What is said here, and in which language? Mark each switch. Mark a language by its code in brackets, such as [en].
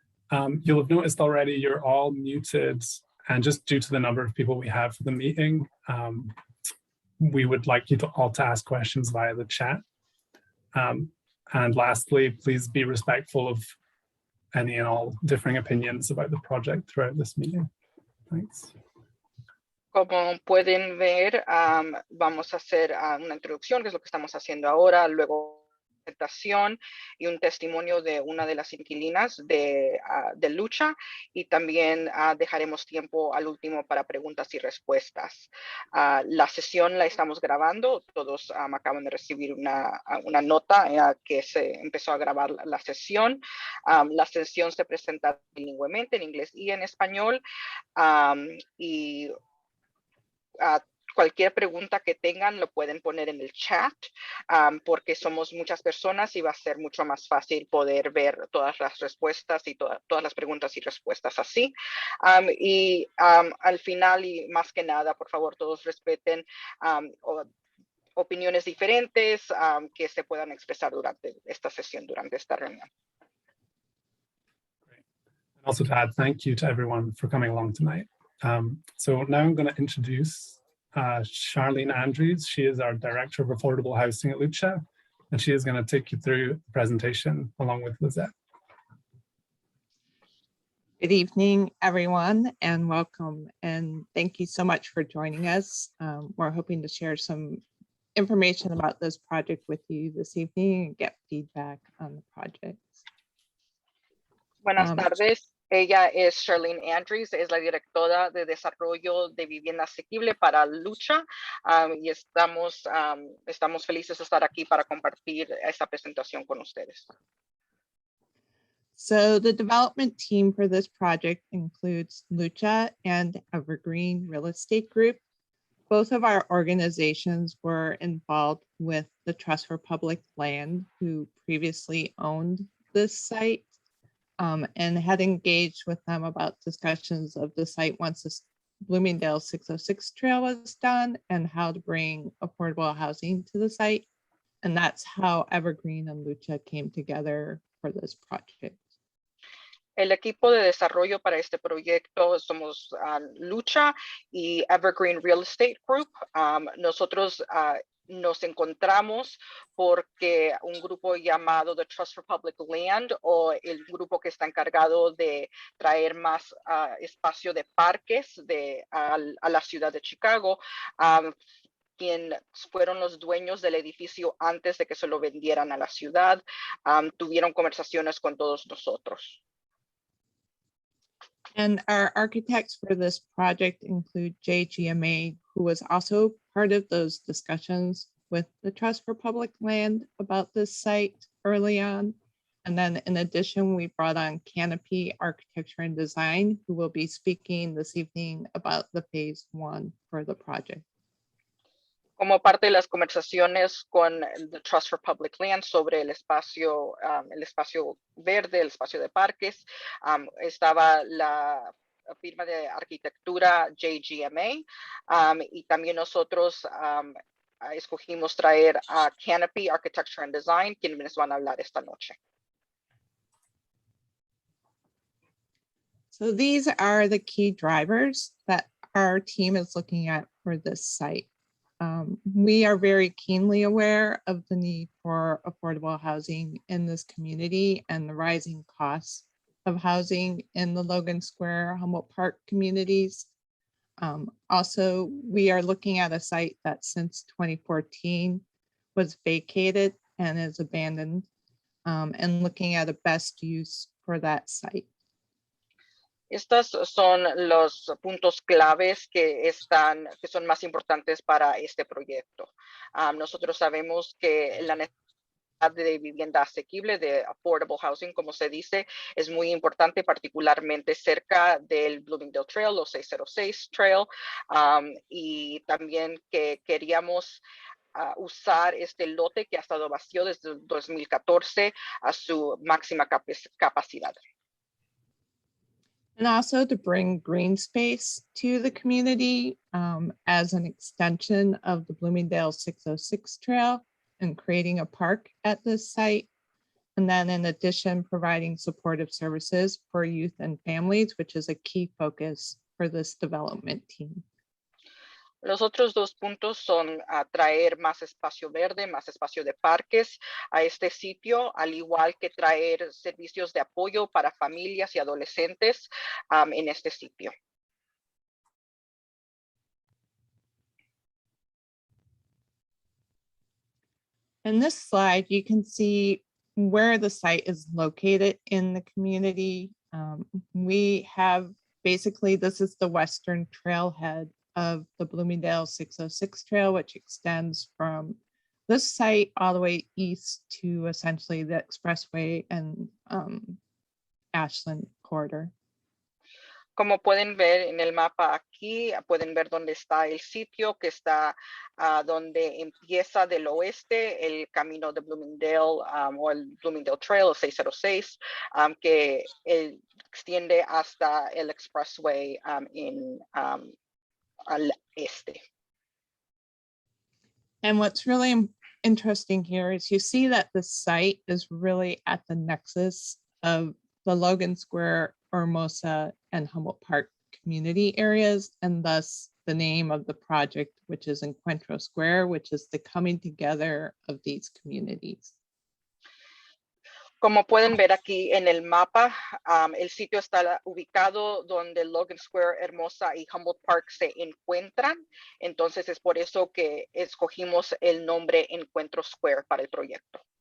[en] You'll have noticed already you're all muted, and just due to the number of people we have for the meeting, we would like you to all to ask questions via the chat. And lastly, please be respectful of any and all differing opinions about the project throughout this meeting. Thanks. [es] Como pueden ver, vamos a hacer una introducción, que es lo que estamos haciendo ahora, luego presentación y un testimonio de una de las inquilinas de LUCHA, y también dejaremos tiempo al último para preguntas y respuestas. La sesión la estamos grabando, todos acaban de recibir una nota que se empezó a grabar la sesión. La sesión se presenta bilingüemente en inglés y en español, y cualquier pregunta que tengan lo pueden poner en el chat, porque somos muchas personas y va a ser mucho más fácil poder ver todas las respuestas y todas las preguntas y respuestas así. Al final, y más que nada, por favor, todos respeten opiniones diferentes que se puedan expresar durante esta sesión, durante esta reunión. [en] Great. And also to add thank you to everyone for coming along tonight. So now I'm going to introduce Charlene Andrews. She is our Director of Affordable Housing at LUCHA, and she is going to take you through the presentation along with Lizette. Good evening, everyone, and welcome. And thank you so much for joining us. We're hoping to share some information about this project with you this evening and get feedback on the project. [es] Buenas tardes. Ella es Charlene Andrews, es la directora de desarrollo de vivienda asequible para LUCHA, y estamos felices de estar aquí para compartir esta presentación con ustedes. [en] So the development team for this project includes LUCHA and Evergreen Real Estate Group. Both of our organizations were involved with the Trust for Public Land, who previously owned this site. And had engaged with them about discussions of the site once the Bloomingdale 606 trail was done and how to bring affordable housing to the site. And that's how Evergreen and LUCHA came together for this project. [es] El equipo de desarrollo para este proyecto somos LUCHA y Evergreen Real Estate Group. Nosotros nos encontramos porque un grupo llamado The Trust for Public Land, o el grupo que está encargado de traer más espacio de parques a la ciudad de Chicago, quien fueron los dueños del edificio antes de que se lo vendieran a la ciudad, tuvieron conversaciones con todos nosotros. [en] And our architects for this project include JGMA, who was also part of those discussions with the Trust for Public Land about this site early on. And then in addition, we brought on Canopy Architecture and Design, who will be speaking this evening about the phase 1 for the project. [es] Como parte de las conversaciones con the Trust for Public Land sobre el espacio verde, el espacio de parques, estaba la firma de arquitectura JGMA, y también nosotros escogimos traer a Canopy Architecture and Design, quienes van a hablar esta noche. [en] So these are the key drivers that our team is looking at for this site. We are very keenly aware of the need for affordable housing in this community and the rising costs of housing in the Logan Square, Humboldt Park communities. Also, we are looking at a site that since 2014 was vacated and is abandoned, and looking at a best use for that site. [es] Estos son los puntos claves que son más importantes para este proyecto. Nosotros sabemos que la necesidad de vivienda asequible, de [en] affordable housing, [es] como se dice, es muy importante, particularmente cerca del Bloomingdale Trail o 606 Trail, y también que queríamos usar este lote que ha estado vacío desde el 2014 a su máxima capacidad. [en] And also to bring green space to the community as an extension of the Bloomingdale 606 Trail and creating a park at this site. And then in addition, providing supportive services for youth and families, which is a key focus for this development team. [es] Los otros dos puntos son traer más espacio verde, más espacio de parques a este sitio, al igual que traer servicios de apoyo para familias y adolescentes en este sitio. [en] In this slide, you can see where the site is located in the community. We have basically, this is the western trailhead of the Bloomingdale 606 Trail, which extends from this site all the way east to essentially the expressway and Ashland corridor. [es] Como pueden ver en el mapa aquí, pueden ver dónde está el sitio, que está donde empieza del oeste el camino de Bloomingdale o el Bloomingdale Trail, el 606, que extiende hasta el expressway al este. [en] And what's really interesting here is you see that the site is really at the nexus of the Logan Square, Hermosa, and Humboldt Park community areas, and thus the name of the project, which is Encuentro Square, which is the coming together of these communities. [es] Como pueden ver aquí en el mapa, el sitio está ubicado donde Logan Square, Hermosa y Humboldt Park se encuentran. Entonces es por eso que escogimos el nombre Encuentro Square para el proyecto.